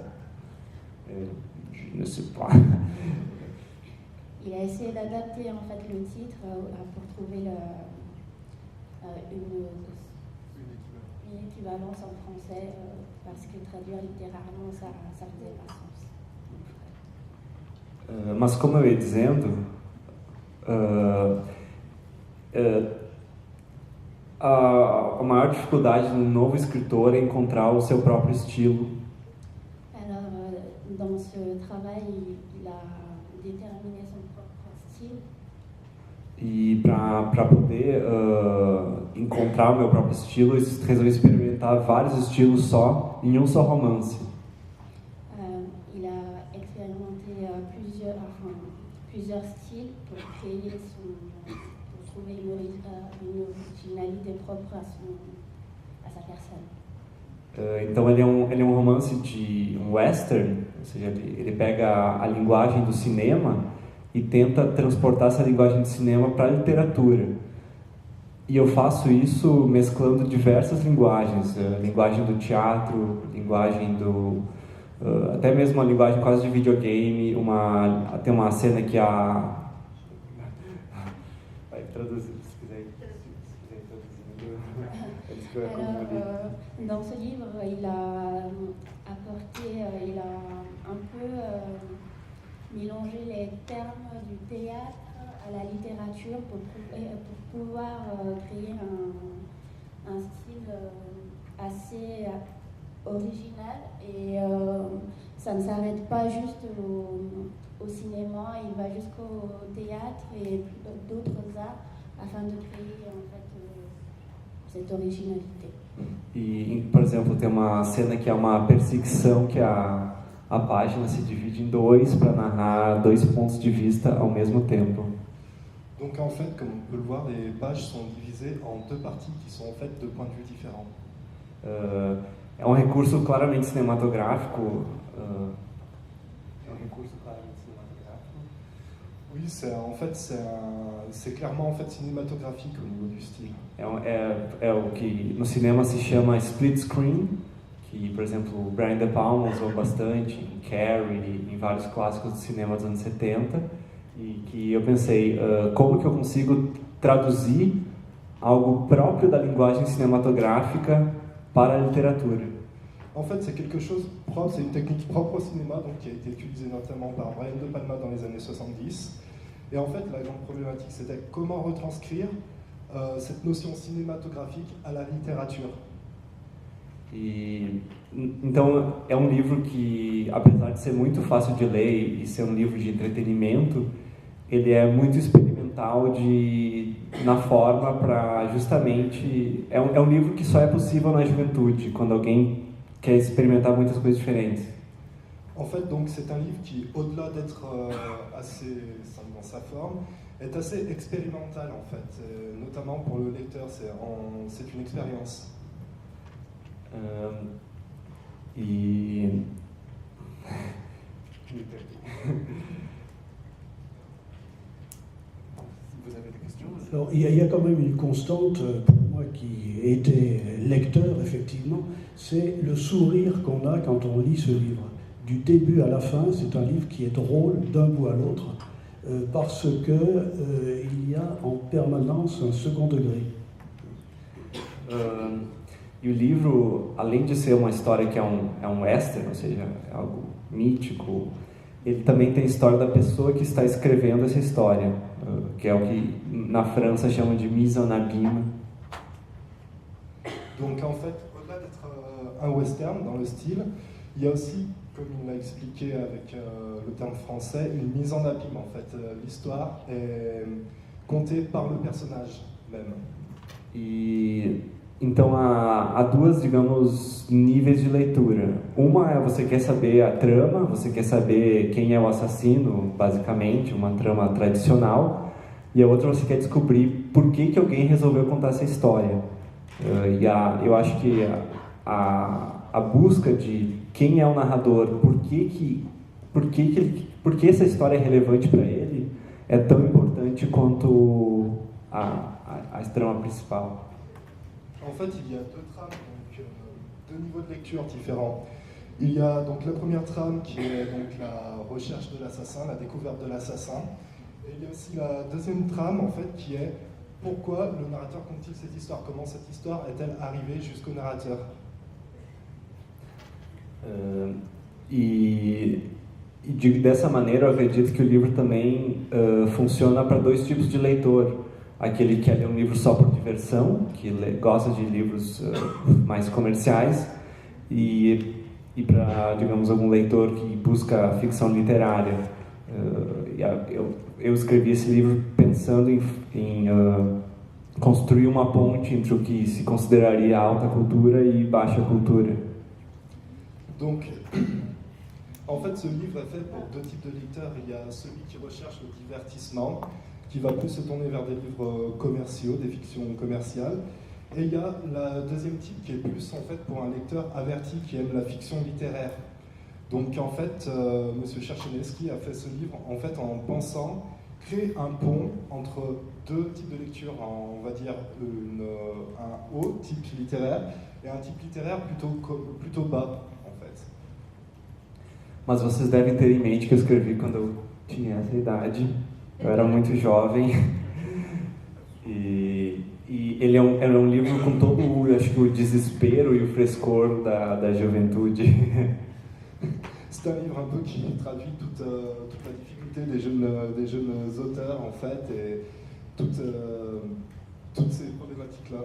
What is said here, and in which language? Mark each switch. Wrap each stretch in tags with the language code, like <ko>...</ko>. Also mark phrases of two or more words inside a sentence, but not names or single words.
<fr>Je ne sais pas. Il a essayé d'adapter en fait le titre pour trouver une équivalence en français parce que traduire littéralement ça faisait pas sens.</fr> <pt>Mas como eu ia dizendo, a maior dificuldade de um novo escritor é encontrar o seu próprio estilo.</pt> <fr>Alors, dans ce travail, il a déterminé son propre style.</fr> <pt>E para poder encontrar o meu próprio estilo, eu resolvi experimentar vários estilos só em um só romance.</pt> <fr>Il a expérimenté plusieurs styles pour créer pour trouver une originalité propre à sa personne.</fr> <pt>Então ele é um romance de um western, ou seja, ele pega a linguagem do cinema e tenta transportar essa linguagem do cinema para a literatura. E eu faço isso mesclando diversas linguagens, linguagem do teatro, linguagem do... até mesmo a linguagem quase de videogame, tem uma cena que a... Vai traduzir, se quiser traduzir.</pt> <fr>Alors, dans ce livre, il a apporté, il a un peu mélangé les termes du théâtre à la littérature pour pouvoir créer un style assez original et ça ne s'arrête pas juste au cinéma, il va jusqu'au théâtre et d'autres arts afin de créer en fait cette originalité.</fr> <pt>E, por exemplo, tem uma cena que é uma perseguição que a página se divide em dois para narrar dois pontos de vista ao mesmo tempo.</pt> <fr>Donc en fait, comme on peut le voir, les pages sont divisées en deux parties qui sont en fait deux points de vue différents.</fr> <pt>É um recurso claramente cinematográfico.</pt> <fr>Oui, c'est clairement en fait cinématographique au niveau du style.</fr> <pt>É o que no cinema se chama</pt> <en>split screen,</en> <pt>que, por exemplo, o Brian De Palma usou bastante em Carrie, em vários clássicos do cinema dos anos 70, e que eu pensei, como que eu consigo traduzir algo próprio da linguagem cinematográfica para a littérature.</pt> <fr>En fait, c'est quelque chose propre, c'est une technique propre au cinéma, donc qui a été utilisée notamment par Brian De Palma dans les années 70. Et en fait, la grande problématique, c'était comment retranscrire cette notion cinématographique à la littérature.</fr> <pt>E então é um livro que, apesar de ser muito fácil de ler e ser um livro de entretenimento, ele é muito experimental na forma para justamente... É um livro que só é possível na juventude, quando alguém quer experimentar muitas coisas diferentes.</pt> <fr>En fait, donc, c'est un livre qui, au-delà d'être assez simple dans sa forme, est assez expérimental en fait, notamment pour le lecteur, c'est une expérience. Vous avez des questions? Alors, il y a quand même une constante pour moi qui était lecteur, effectivement, c'est le sourire qu'on a quand on lit ce livre. Du début à la fin, c'est un livre qui est drôle d'un bout à l'autre, parce qu'il y a en permanence un second degré.</fr> <pt>E o livro, além de ser uma história que é um western, ou seja, é algo mítico, ele também tem a história da pessoa que está escrevendo essa história, que é o que na França chamam de</pt> <fr>mise en abîme. Donc en fait, au-delà d'être un western dans le style, il y a aussi, comme il l'a expliqué avec le terme français, une mise en abîme en fait. L'histoire est contée par le personnage même.</fr> <pt>E então há duas, digamos, níveis de leitura. Uma é você quer saber a trama, você quer saber quem é o assassino, basicamente, uma trama tradicional. E a outra você quer descobrir por que alguém resolveu contar essa história. Eu acho que a busca de quem é o narrador, por que essa história é relevante para ele, é tão importante quanto a trama principal.</pt> <fr>En fait, il y a deux trames, donc deux niveaux de lecture différents. Il y a donc la première trame qui est donc la recherche de l'assassin, la découverte de l'assassin. Et il y a aussi la deuxième trame en fait qui est pourquoi le narrateur compte-t-il cette histoire? Comment cette histoire est-elle arrivée jusqu'au narrateur?</fr> <pt>Dessa maneira, eu acredito que o livro também funciona para dois tipos de leitor. Aquele que quer ler um livro só por diversão, que gosta de livros mais comerciais, e para, digamos, algum leitor que busca ficção literária. Eu escrevi esse livro pensando em construir uma ponte entre o que se consideraria alta cultura e baixa cultura.</pt> <fr>Donc, en fait, ce livre est fait pour deux types de lecteurs. Il y a celui qui recherche le divertissement, qui va plus se tourner vers des livres commerciaux, des fictions commerciales. Et il y a le deuxième type qui est plus en fait pour un lecteur averti qui aime la fiction littéraire. Donc en fait, Monsieur Chercheneski a fait ce livre en fait en pensant créer un pont entre deux types de lecture, on va dire un haut type littéraire et un type littéraire plutôt bas en fait.</fr> <pt>Mas vocês devem ter em mente que eu escrevi quando eu tinha essa idade. Eu era muito jovem e ele era um livro com todo acho que o desespero e o frescor da juventude.</pt> <fr>C'est un livre un peu qui traduit toute la difficulté des jeunes auteurs en fait et toutes ces problématiques-là.</fr>